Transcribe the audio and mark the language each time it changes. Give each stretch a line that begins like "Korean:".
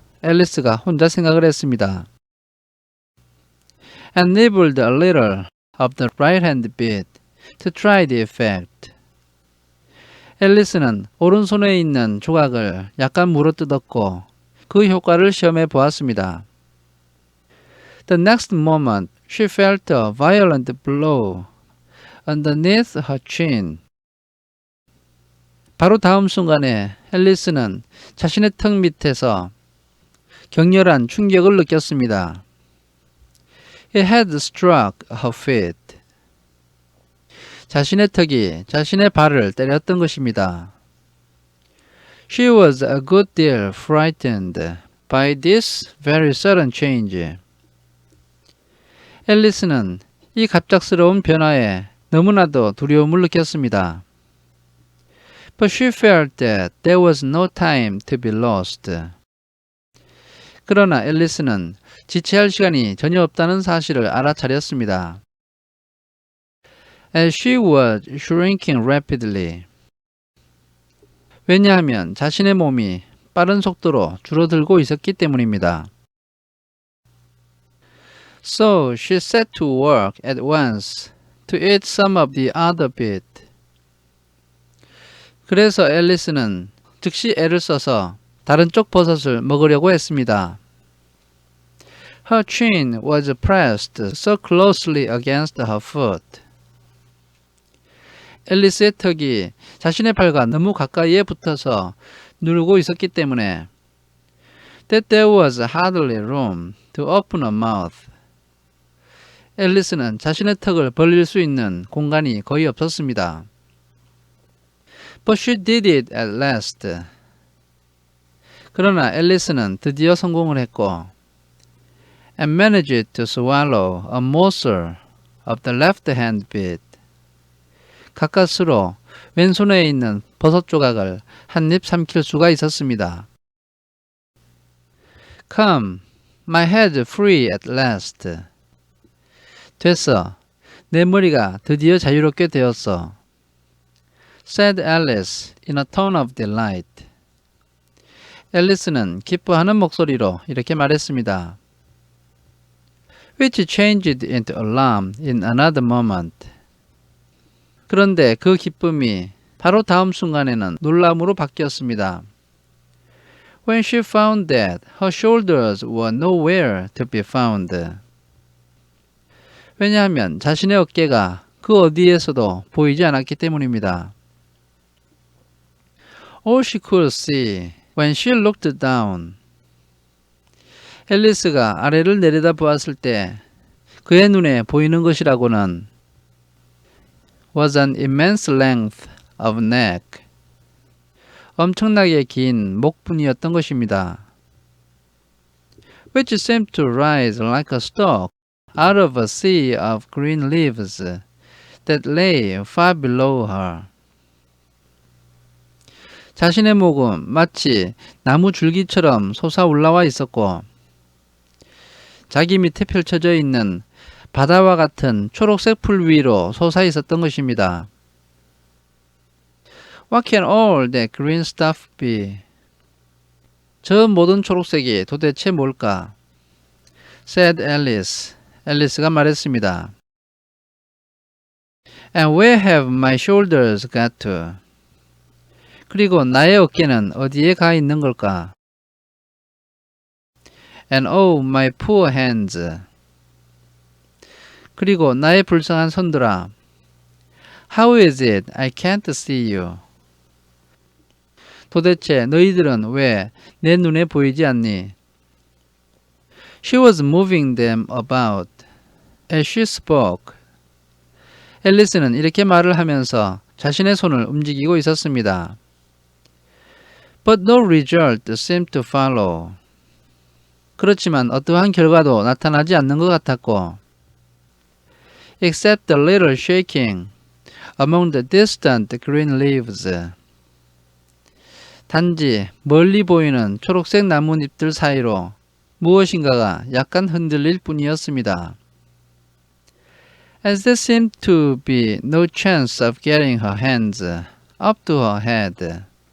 Korean: 앨리스가 혼자 생각을 했습니다.
English: And nibbled a little of the right-hand bit to try the effect.
Korean: 앨리스는 오른손에 있는 조각을 약간 물어뜯었고 그 효과를 시험해 보았습니다.
English: The next moment she felt a violent blow underneath her chin.
Korean: 바로 다음 순간에 앨리스는 자신의 턱 밑에서 격렬한 충격을 느꼈습니다.
English: It had struck her feet.
Korean: 자신의 턱이 자신의 발을 때렸던 것입니다.
English: She was a good deal frightened by this very sudden change.
Korean: 앨리스는 이 갑작스러운 변화에 너무나도 두려움을 느꼈습니다.
English: But she felt that there was no time to be lost.
Korean: 그러나 앨리스는 지체할 시간이 전혀 없다는 사실을 알아차렸습니다.
English: As she was shrinking rapidly.
Korean: 왜냐하면 자신의 몸이 빠른 속도로 줄어들고 있었기 때문입니다.
English: So she set to work at once to eat some of the other bit.
Korean: 그래서 앨리스는 즉시 애를 써서 다른 쪽 버섯을 먹으려고 했습니다.
English: Her chin was pressed so closely against her foot.
Korean: 앨리스의 턱이 자신의 발과 너무 가까이에 붙어서 누르고 있었기 때문에
English: that there was hardly room to open her mouth.
Korean: 앨리스는 자신의 턱을 벌릴 수 있는 공간이 거의 없었습니다.
English: But she did it at last.
Korean: 그러나 앨리스는 드디어 성공을 했고
English: and managed to swallow a morsel of the left hand bit.
Korean: 가까스로 왼손에 있는 버섯 조각을 한 입 삼킬 수가 있었습니다.
English: Come, my head free at last.
Korean: 됐어. 내 머리가 드디어 자유롭게 되었어.
English: said Alice in a tone of delight.
Korean: 앨리스는 기뻐하는 목소리로 이렇게 말했습니다.
English: Which changed into alarm in another moment.
Korean: 그런데 그 기쁨이 바로 다음 순간에는 놀람으로 바뀌었습니다.
English: When she found that her shoulders were nowhere to be found.
Korean: 왜냐하면 자신의 어깨가 그 어디에서도 보이지 않았기 때문입니다.
English: All she could see when she looked down.
Korean: 앨리스가 아래를 내려다 보았을 때 그의 눈에 보이는 것이라고는
English: was an immense length of neck.
Korean: 엄청나게 긴 목분이었던 것입니다.
English: Which seemed to rise like a stalk out of a sea of green leaves that lay far below her.
Korean: 자신의 목은 마치 나무 줄기처럼 솟아 올라와 있었고 자기 밑에 펼쳐져 있는 바다와 같은 초록색 풀 위로 솟아 있었던 것입니다.
English: What can all that green stuff be?
Korean: 저 모든 초록색이 도대체 뭘까?
English: said Alice.
Korean: 앨리스가 말했습니다.
English: And where have my shoulders got to?
Korean: 그리고 나의 어깨는 어디에 가 있는 걸까?
English: And oh, my poor hands.
Korean: 그리고 나의 불쌍한 손들아.
English: How is it I can't see you?
Korean: 도대체 너희들은 왜 내 눈에 보이지 않니?
English: She was moving them about. As she spoke.
Korean: 앨리스는 이렇게 말을 하면서 자신의 손을 움직이고 있었습니다.
English: But no result seemed to follow.
Korean: 그렇지만 어떠한 결과도 나타나지 않는 것 같았고
English: except a little shaking among the distant green leaves.
Korean: 단지 멀리 보이는 초록색 나뭇잎들 사이로 무엇인가가 약간 흔들릴 뿐이었습니다.
English: As there seemed to be no chance of getting her hands up to her head.